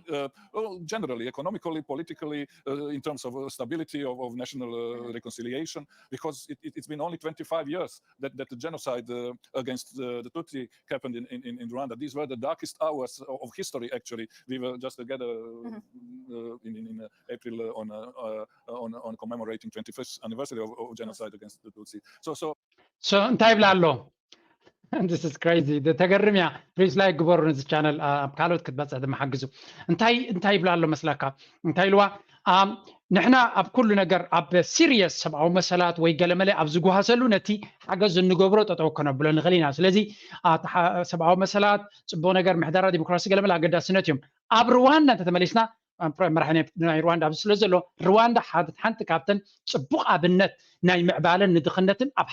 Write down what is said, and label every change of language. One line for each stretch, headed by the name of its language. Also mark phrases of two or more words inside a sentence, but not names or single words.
English: Generally, economically, politically, in terms of stability, of national reconciliation, because it's been only 25 years that the genocide against the Tutsi happened in Rwanda. These were the darkest hours of history, actually. We were just together in April on commemorating 25th anniversary of genocide against the Tutsi. So
Tigrinya: እንታይ ይብላ ኣሎ
English: This is crazy.
Tigrinya: The ተገርም እያ
English: please like
Tigrinya: ግበሩ ነዚ ቻነል ኣብ ካልኦት ክትበፅሕ ድመሓግዙ እንታይ ይብላ ኣሎ መስለካ እንታይ ኢልዋ ንሕና ኣብ ኩሉ ነገር ኣብ ሲሪየስ ሰብኣዊ መሰላት ወይ ገለመለ ኣብ ዝጓሃሰሉ ነቲ ሓገዝ እንገብሮ ጠጠው ከነብሎ ንኽእል ኢና ስለዚ ሰብኣዊ መሰላት ፅቡቅ ነገር ምሕደራ ዲሞክራሲ ገለመለ ኣገዳስነት እዮም ኣብ ሩዋንዳ እንተተመሊስና መራሒ ናይ ሩዋንዳ ኣብ ስለ ዘሎ ሩዋንዳ ሓንቲ ካብተን ፅቡቅ ኣብነት ናይ ምዕባለን ንድኽነትን ኣብ